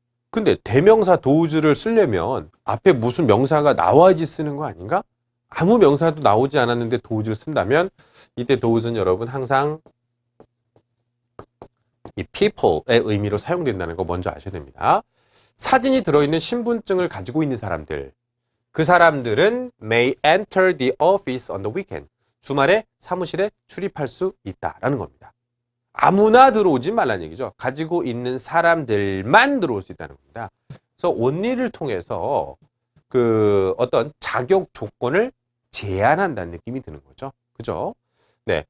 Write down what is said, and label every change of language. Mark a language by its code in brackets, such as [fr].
[ko] 근데 대명사 those를 쓰려면 앞에 무슨 명사가 나와야지 쓰는 거 아닌가? 아무 명사도 나오지 않았는데 those를 쓴다면 이때 those는 여러분 항상 이 people의 의미로 사용된다는 거 먼저 아셔야 됩니다. 사진이 들어있는 신분증을 가지고 있는 사람들. 그 사람들은 [en] may enter the office on the weekend. [ko] 주말에 사무실에 출입할 수 있다라는 겁니다. 아무나 들어오지 말라는 얘기죠. 가지고 있는 사람들만 들어올 수 있다는 겁니다. 그래서 only를 통해서 어떤 자격 조건을 제한한다는 느낌이 드는 거죠. 그죠? 네.